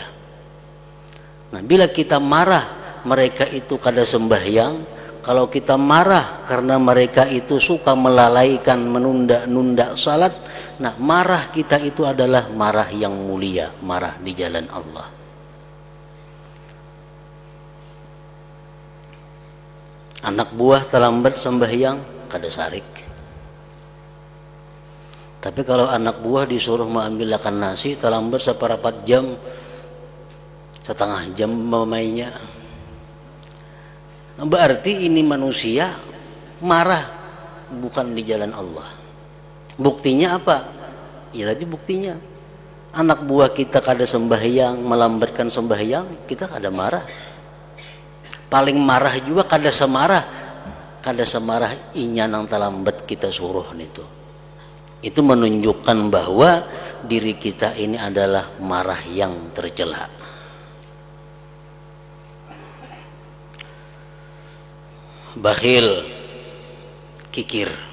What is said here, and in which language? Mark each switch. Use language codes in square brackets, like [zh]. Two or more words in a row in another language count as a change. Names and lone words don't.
[id] Nah, bila kita marah mereka itu kada sembahyang, kalau kita marah karena mereka itu suka melalaikan, menunda-nunda salat, nah marah kita itu adalah marah yang mulia, marah di jalan Allah. [bjn] Anak buah terlambat sembahyang, kada sarik. [id] Tapi kalau anak buah disuruh mengambil akan nasi, terlambat seperempat jam, setengah jam memainya, berarti ini manusia marah bukan di jalan Allah. Buktinya apa? Ya tadi buktinya anak buah kita kada sembahyang, melambatkan sembahyang, kita kada marah. [bjn] Paling marah juga kada semarah inya nang terlambat kita suruh itu. [id] Itu menunjukkan bahwa diri kita ini adalah marah yang tercela. Bakhil, kikir.